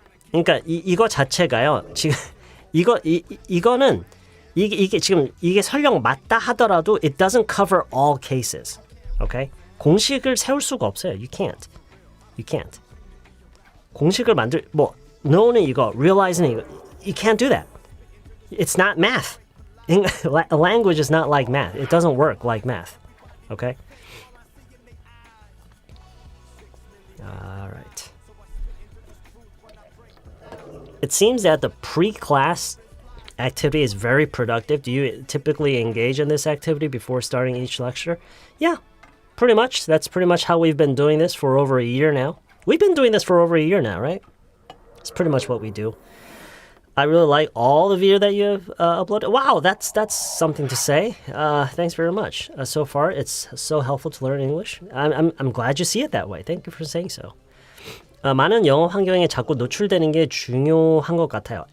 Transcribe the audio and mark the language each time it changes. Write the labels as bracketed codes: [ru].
[ko] 그러니까 이거 자체가요. 지금 이거는 이게 지금 이게 설령 맞다 하더라도 [en] it doesn't cover all cases. [ko] 오케이? 공식을 세울 수가 없어요. [en] You can't. [ko] 공식을 [en] know는 이거, realizing 이거, you can't do that. It's not math. Language is not like math. It doesn't work like math. Okay? All right. It seems that the pre-class activity is very productive. Do you typically engage in this activity before starting each lecture? Yeah, pretty much. That's pretty much how we've been doing this for over a year now. We've been doing this for over a year now, right? It's pretty much what we do. I really like all the video that you've uploaded. Wow, that's something to say. Thanks very much. So far, it's so helpful to learn English. I'm glad you see it that way. Thank you for saying so. [ko] 많은 영어 환경에 자꾸 노출되는 게 중요한 것 같아요.